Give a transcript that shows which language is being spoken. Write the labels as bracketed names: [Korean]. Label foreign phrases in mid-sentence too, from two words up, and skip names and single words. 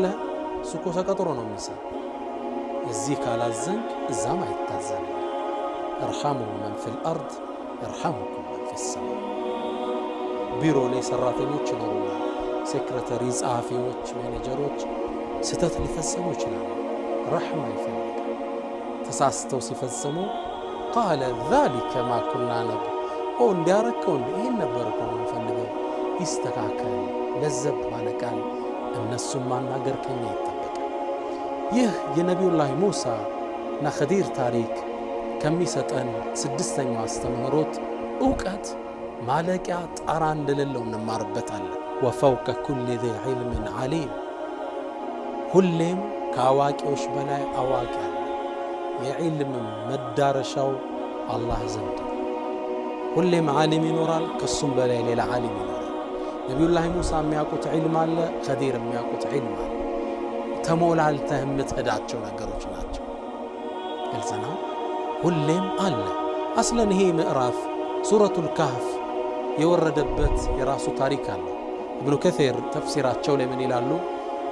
[Amharic] እሱ እኮ ተቀጥሮ ነው የሚሰራ። እዚህ ካላዘንክ እዛም አይታዘንም። [Arabic] ارحموا من في الأرض يرحمكم من في السماء። [Amharic] ቢሮ ላይ ሰራተኞች ይኖሩናል። ሴክሬታሪ፣ ጸሐፊዎች፣ ማኔጀሮች ስተት ሊፈጽሙ ይችላሉ። ረሕማ ይፈልጋል። ተሳስተው ሲፈጽሙ [Arabic] قال ذلك ما كنا نبغي [Amharic] እንዲያረከው ይሄን ነበር እኮ የምንፈልገው ይስተካከል ለዘብ ባለቃል እነሱም ማናገር ከኛ ይጠበቃል። ይህ የነቢዩላህ ሙሳ እና ኸዲር ታሪክ ከሚሰጠን ስድስተኛው አስተምህሮት ዕውቀት ማለቂያ ጣራ እንደሌለው እንማርበታለን። [Arabic] وفوق كل ذي علم عليم [Amharic] ሁሌም ከአዋቂዎች በላይ አዋቂ አለ። የዕልም መዳረሻው አላህ ዘንድ። ሁሌም ዓሊም ይኖራል፣ ከሱም በላይ ሌላ ዓሊም ይኖራል። ነቢዩላህ ሙሳ የሚያውቁት ዒልም አለ፣ ኸዲር የሚያውቁት ዒልም አለ። ተሞላልተህ የምትሄዳቸው ነገሮች ናቸው። ግልጽ ነው። ሁሌም አለ። አስለን ይሄ ምዕራፍ ሱረቱል ካህፍ የወረደበት የራሱ ታሪክ አለ። ኢብኑ ከሲር ተፍሲራቸው ላይ ምን ይላሉ?